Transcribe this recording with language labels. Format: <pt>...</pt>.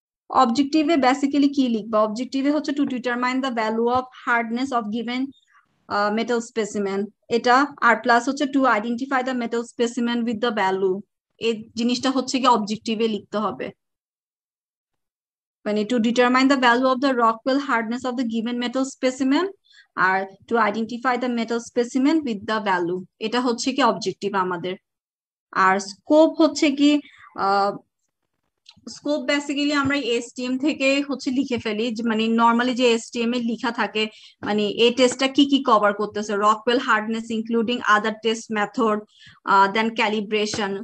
<bn>অবজেক্টিভে basically কি লিখবা?</bn> <en>অবজেক্টিভে হচ্ছে to determine the value of hardness of given metal specimen, এটা।</en> <bn>আর প্লাস হচ্ছে</bn> <en>to identify the metal specimen with the value,</en> <bn>এই জিনিসটা হচ্ছে কি অবজেক্টিভে লিখতে হবে।</bn> <en>মানে to determine the value of the Rockwell hardness of the given metal specimen আর to identify the metal specimen with the value,</en> <bn>এটা হচ্ছে কি অবজেক্টিভ আমাদের। আর স্কোপ হচ্ছে কি স্কোপ বেসিক্যালি আমরা এসটিএম থেকে হচ্ছে লিখে ফেলি, মানে নরমালি যে এসটিএম এ লেখা থাকে, মানে এই টেস্টটা কি কি কভার করতেছে,</bn> <en>Rockwell hardness including other test method,</en> <bn>দেন ক্যালিব্রেশন।</bn>